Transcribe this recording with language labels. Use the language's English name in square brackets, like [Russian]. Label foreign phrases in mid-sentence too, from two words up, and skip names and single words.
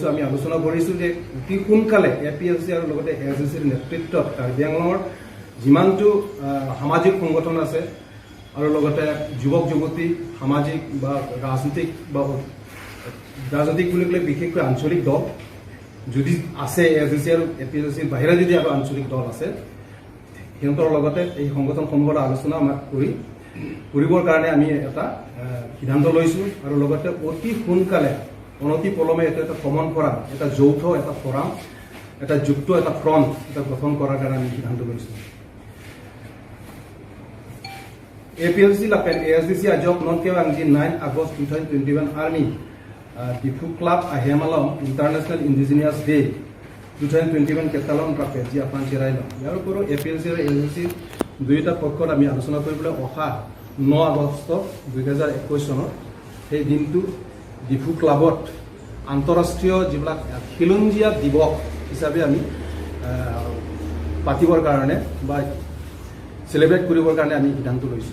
[Assamese] আমি আলোচনা কৰিছোঁ যে অতি সোনকালে APLC আৰু লগতে ASCCৰ নেতৃত্বত কাৰ্বি আংলঙৰ যিমানটো সামাজিক সংগঠন আছে আৰু লগতে যুৱক যুৱতী সামাজিক বা ৰাজনৈতিক বুলি ক'লে বিশেষকৈ আঞ্চলিক দল যদি আছে, ASCC আৰু APLCৰ বাহিৰে যদি আৰু আঞ্চলিক দল আছে, সিহঁতৰ লগতে এই সংগঠনসমূহৰ আলোচনা আমাক কৰিবৰ কাৰণে আমি এটা সিদ্ধান্ত লৈছোঁ। আৰু লগতে অতি সোনকালে অনতি পলমে এটা [English] common forum, [Assamese] এটা যৌথ এটা ফৰাম, এটা যুক্ত এটা ফ্ৰণ্ট এটা গঠন কৰাৰ কাৰণে আমি সিদ্ধান্ত লৈছোঁ। [Karbi] APLC lapen ASCC ajok non kewang di 9 August 2021 army Difu Club Ahemalam [English] International Indigenous Day [Assamese] 2021 [Karbi] ketalon rape ji apan chirailo yar poro [Assamese] APLC আৰু ASCC দুইটা পক্ষত আমি আলোচনা কৰিবলৈ অহা 9 আগষ্ট 2021 চনত সেই দিনটো ডিফু ক্লাবত আন্তঃৰাষ্ট্ৰীয় যিবিলাক খিলঞ্জীয়া দিৱস হিচাপে আমি পাতিবৰ কাৰণে বা সেলিব্ৰেট কৰিবৰ কাৰণে আমি সিদ্ধান্ত লৈছোঁ।